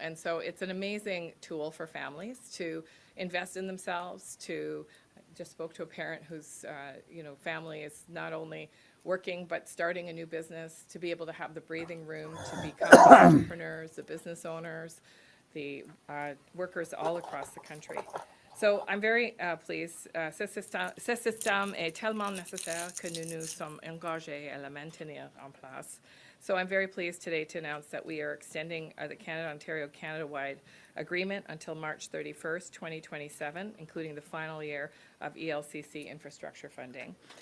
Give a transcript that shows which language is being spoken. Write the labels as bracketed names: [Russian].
[English] And so it's an amazing tool for families to invest in themselves, just spoke to a parent whose, family is not only working but starting a new business, to be able to have the breathing room to become the entrepreneurs, the business owners, the workers all across the country. So I'm very pleased. [French] Ce système est tellement nécessaire que nous nous sommes engagés à le maintenir en place. [English] So I'm very pleased today to announce that we are extending the Canada-Ontario Canada-wide agreement until March 31st, 2027, including the final year of ELCC infrastructure funding.